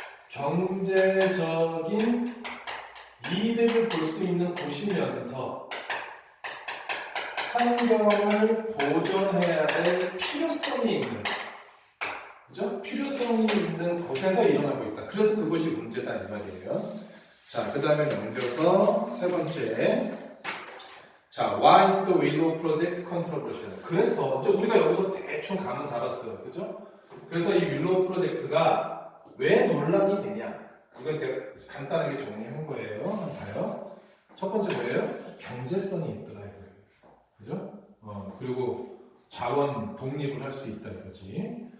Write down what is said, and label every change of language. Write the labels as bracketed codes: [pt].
[ko] 경제적인 이득을 볼 수 있는 곳이면서 환경을 보존해야 될 필요성이 있는, 그죠? 필요성이 있는 곳에서 일어나고 있다. 그래서 그것이 문제다 이 말이에요. 자, 그 다음에 넘겨서 세 번째. [en] 자, why is the Willow Project controversial? [ko] 그래서 이제 우리가 여기서 대충 감은 잡았어요, 그죠? 그래서 이 윌로우 프로젝트가 왜 논란이 되냐? 이건 제가 간단하게 정리한 거예요. 한번 봐요. 첫 번째 뭐예요? 경제성이 있더라 이거예요. 그죠? 그리고 자원 독립을 할 수 있다 이거지.